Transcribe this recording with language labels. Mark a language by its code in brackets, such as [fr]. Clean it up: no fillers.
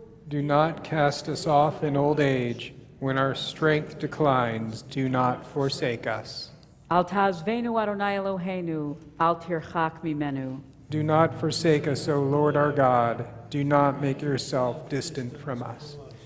[en] Do not cast us off in old age. When our strength declines, do not forsake us. [he] אל תעזבנו אדוני אלוהינו, אל תרחק ממנו. [en] Do not forsake us, O Lord our God. Do not make yourself distant from us.